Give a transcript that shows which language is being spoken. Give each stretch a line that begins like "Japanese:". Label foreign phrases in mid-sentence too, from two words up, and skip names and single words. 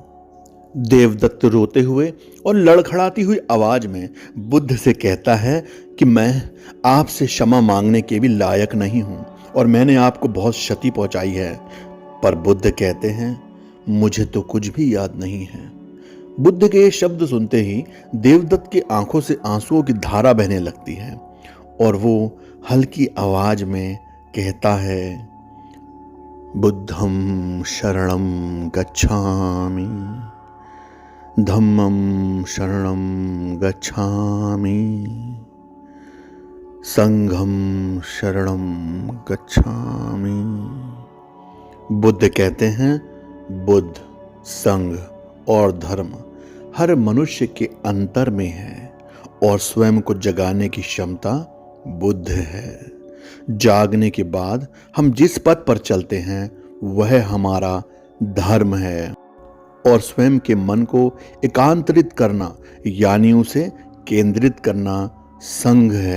Hindi: देवदत्त रोते हुए और लड़खड़ाती हुई आवाज में बुद्ध से कहता है कि मैं आपसे क्षमा मांगने के भी लायक नहीं हूं और मैंने आपको बहुत क्षति पहुंचाई है। पर बुद्ध कहते हैं, मुझे तो कुछ भी याद नहीं है। बुद्ध के ये शब्द सुनते ही देवदत्त की आंखों से आंसुओं की धारा बहने लगती है और वो हल्की आवाज में कहता है,
Pali: बुद्धं शरणं गच्छामि, धम्मं शरणं गच्छामि, संघं शरणं गच्छामि।
Hindi: बुद्ध कहते हैं, बुद्ध, संघ और धर्म हर मनुष्य के अंतर में है और स्वयं को जगाने की क्षमता बुद्ध है। जागने के बाद हम जिस पथ पर चलते हैं वह हमारा धर्म है और स्वयं के मन को एकांतरित करना यानी उसे केंद्रित करना संघ है।